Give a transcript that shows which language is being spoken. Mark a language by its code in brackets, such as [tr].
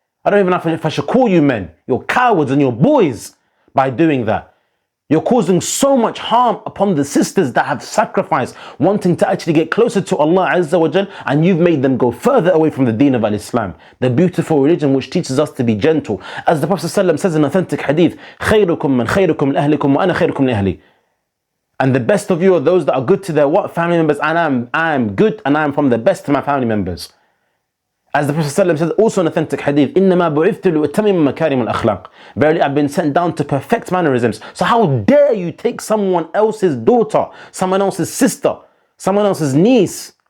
[en] I don't even know if I should call you men. You're cowards and you're boys by doing that. You're causing so much harm upon the sisters that have sacrificed, wanting to actually get closer to Allah Azza wa Jal, and you've made them go further away from the deen of Al-Islam, the beautiful religion which teaches us to be gentle. As the Prophet ﷺ says in authentic hadith, [ar] خَيْرُكُمْ مَنْ خَيْرُكُمْ لِأَهْلِكُمْ وَأَنَا خَيْرُكُمْ لِأَهْلِي. [en] And the best of you are those that are good to their family members, and I am good and I am from the best to my family members. As the Prophet ﷺ says also in authentic hadith, [ar] إِنَّمَا بُعِثْتُ لِأُتَمِّمَ مَكَارِمَ الْأَخْلَاقِ. [en] Verily, I've been sent down to perfect mannerisms. So how dare you take someone else's daughter, someone else's sister, someone else's niece,